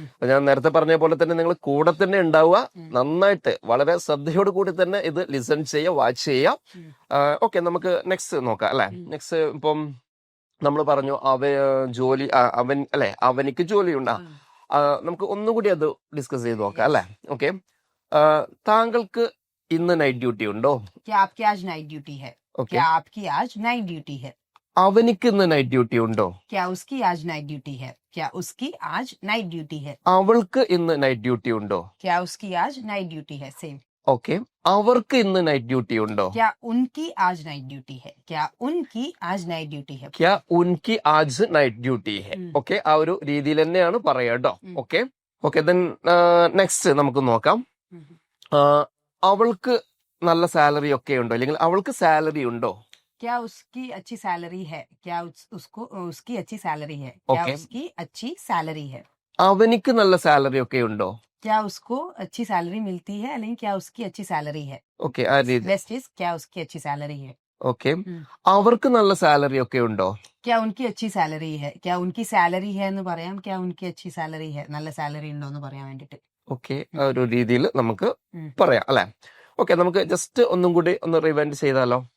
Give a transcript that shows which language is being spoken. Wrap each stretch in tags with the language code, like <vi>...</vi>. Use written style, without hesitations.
<ml>ഞാൻ നേരത്തെ പറഞ്ഞ പോലെ തന്നെ നിങ്ങൾ കൂടെ തന്നെ ഉണ്ടാവുക. നന്നായിട്ട് വളരെ ശ്രദ്ധയോട് കൂടി തന്നെ ഇത് ലിസൺ ചെയ്യുക, വാച്ച് ചെയ്യാം. ഓക്കെ, നമുക്ക് നെക്സ്റ്റ് നോക്കാം അല്ലെ. നെക്സ്റ്റ് ഇപ്പം നമ്മൾ പറഞ്ഞു അവൻ അല്ലെ, അവനിക്ക് ജോലിയുണ്ടാ. നമുക്ക് ഒന്നുകൂടി അത് ഡിസ്കസ് ചെയ്ത് നോക്കാം അല്ലെ. ഓക്കെ, താങ്കൾക്ക് ഇന്ന് നൈറ്റ് ഡ്യൂട്ടി ഉണ്ടോ.</ml> <hi>क्या आपकी आज नाइट ड्यूटी है?</hi> <ml>ഓക്കെ,</ml> <hi>क्या आपकी आज नाइट ड्यूटी है?</hi> <ml>അവനിക്ക് ഇന്ന് നൈറ്റ് ഡ്യൂട്ടി ഉണ്ടോ.</ml> <hi>क्या उसकी आज नाइट ड्यूटी है? क्या उसकी आज नाइट ड्यूटी है?</hi> <ml>അവൾക്ക് ഇന്ന് നൈറ്റ് ഡ്യൂട്ടി ഉണ്ടോ.</ml> <hi>क्या उसकी आज नाइट ड्यूटी है?</hi> <en>Same.</en> <ml>ഓക്കെ, അവർക്ക് ഇന്ന് നൈറ്റ് ഡ്യൂട്ടി ഉണ്ടോ.</ml> <hi>क्या उनकी आज नाइट ड्यूटी है? क्या उनकी आज नाइट ड्यूटी है? ക്യാ ഉൻകി ആജ് നൈറ്റ് ഡ്യൂട്ടി ഹെ.</hi> <ml>ഓക്കെ, ആ ഒരു രീതിയിൽ തന്നെയാണ് പറയുക കേട്ടോ. ഓക്കെ ഓക്കെ, ദെൻ നെക്സ്റ്റ് നമുക്ക് നോക്കാം. അവൾക്ക് നല്ല സാലറി ഒക്കെ ഉണ്ടോ അല്ലെങ്കിൽ അവൾക്ക് സാലറി ഉണ്ടോ.</ml> <hi>क्या उसकी अच्छी सैलरी है, क्या उसको उसकी अच्छी सैलरी है, क्या</hi> <en>Okay.</en> <hi>उसकी अच्छी सैलरी है,</hi> <ml>അവനിക്ക് നല്ല സാലറി ഒക്കെ ഉണ്ടോ?</ml> <hi>क्या उसको अच्छी सैलरी मिलती है, അല്ലെങ്കിൽ क्या उसकी अच्छी सैलरी है.</hi> <ml>ഓക്കെ, ആ രീതി.</ml> <en>best is</en> <hi>क्या उसकी अच्छी सैलरी है.</hi> <ml>ഓക്കെ, അവർക്ക് നല്ല സാലറി ഒക്കെ ഉണ്ടോ?</ml> <hi>क्या उनकी अच्छी सैलरी है, क्या उनकी सैलറി है</hi> <ml>എന്ന് പറയാം,</ml> <hi>क्या उनकी अच्छी सैलറി है,</hi> <ml>നല്ല സാലറി ഉണ്ടോ എന്ന് പറയാൻ വേണ്ടിട്ട്. ഓക്കെ, ആ ഒരു രീതിയിൽ നമുക്ക് പറയാം അല്ലെ. ഓക്കെ, നമുക്ക് ജസ്റ്റ് ഒന്നും കൂടി ഒന്ന് റിവൈൻഡ് ചെയ്താലോ?</ml>